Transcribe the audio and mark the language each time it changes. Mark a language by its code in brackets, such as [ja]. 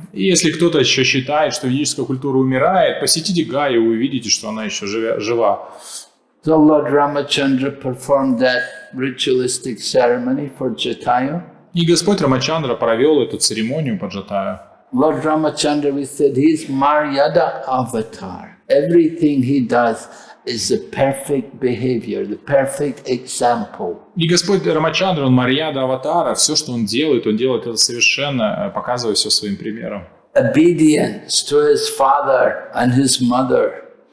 [ru] И если кто-то еще считает, что ведическая культура умирает, посетите Гаю, и вы увидите, что она еще жива. [en] So Lord Ramachandra performed that ritualistic ceremony for Jatayu. [ru] И Господь Рамачандра провел эту церемонию по Джатаю. [en] Lord Ramachandra, we said, he's Maryada avatar. Everything he does is the perfect behavior, the perfect example. [ru] И Господь Рамачандра, он Марьяда аватара, все, что он делает это совершенно, показывая все своим примером. [en] Obedience to his father and his mother.